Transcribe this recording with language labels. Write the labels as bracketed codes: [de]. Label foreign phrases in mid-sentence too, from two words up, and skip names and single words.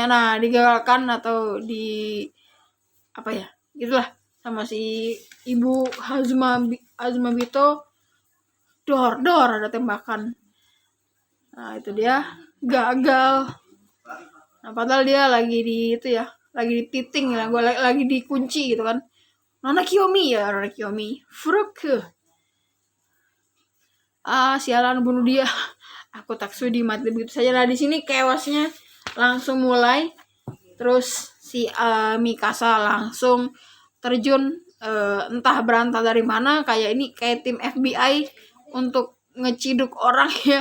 [id] Nah digagalkan atau di apa ya gitulah sama si ibu Hazumabito. Dor ada tembakan. Nah itu dia gagal. Nah padahal dia lagi di itu ya, lagi di titing ya, gue lagi dikunci gitu kan. Nona Kiyomi. Furuke. Sialan, bunuh dia. Aku tak sudi mati begitu saja. Nah di sini chaosnya langsung mulai. Terus si Mikasa langsung terjun, entah berantah dari mana, kayak ini kayak tim FBI untuk ngeciduk orang ya.